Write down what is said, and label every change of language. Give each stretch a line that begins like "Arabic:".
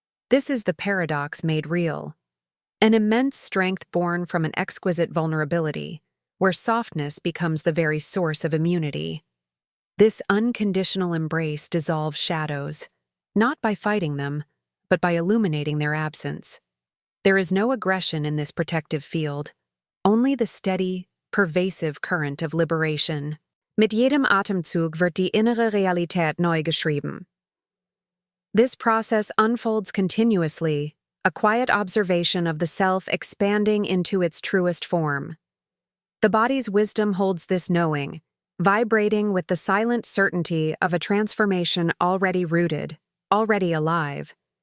English: This is the paradox made real. An immense strength born from an exquisite vulnerability, where softness becomes the very source of immunity. This unconditional embrace dissolves shadows, not by fighting them, but by illuminating their absence. There is no aggression in this protective field, only the steady, pervasive current of liberation.
German: Mit jedem Atemzug wird die innere Realität neu geschrieben.
English: This process unfolds continuously, a quiet observation of the self expanding into its truest form. The body's wisdom holds this knowing, vibrating with the silent certainty of a transformation already rooted, already alive.